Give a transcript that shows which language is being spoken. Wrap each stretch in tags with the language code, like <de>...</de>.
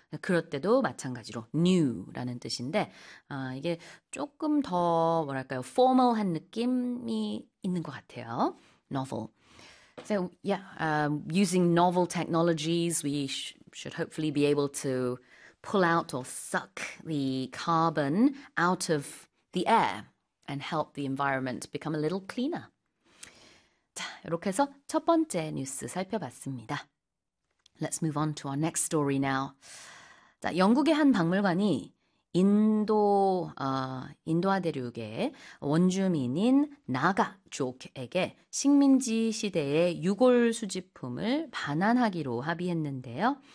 <ko>그럴 때도 마찬가지로 new라는 뜻인데 이게 조금 더 뭐랄까요? formal한 느낌이 있는 것 같아요. novel.</ko> <en>So yeah, using novel technologies, we should hopefully be able to pull out or suck the carbon out of the air and help the environment become a little cleaner.</en> <ko>자, 이렇게 해서 첫 번째 뉴스 살펴봤습니다.</ko> <en>Let's move on to our next story now.</en> <ko>자, 영국의 한 박물관이 인도아 대륙의 원주민인 나가족에게 식민지 시대의 유골 수집품을 반환하기로 합의했는데요.</ko>